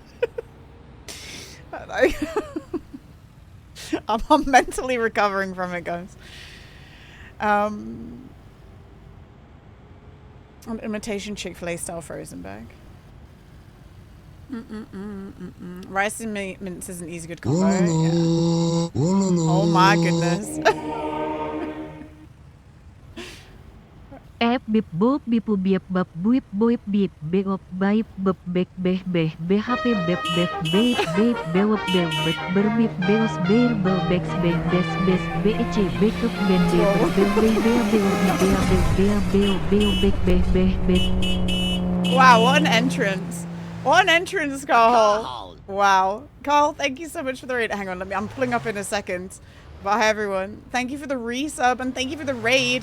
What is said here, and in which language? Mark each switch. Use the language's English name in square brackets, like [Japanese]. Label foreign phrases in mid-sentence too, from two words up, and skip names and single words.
[English] I'm mentally recovering from it, guys. An imitation Chick-fil-A style frozen bag. Rice and mince is an easy good combo. Yeah. Oh my goodness. F bip boop bip bip bip boop boop bip bip bip bip bip bip bip bip happy bip bip bip bip bip bip bip berbip beus ber bex bes bes bes bech bek ben be. Wow, what an entrance. What an entrance, Carl. Wow. Carl, thank you so much for the raid. Hang on, I'm pulling up in a second. But hi everyone, thank you for the resub and thank you for the raid.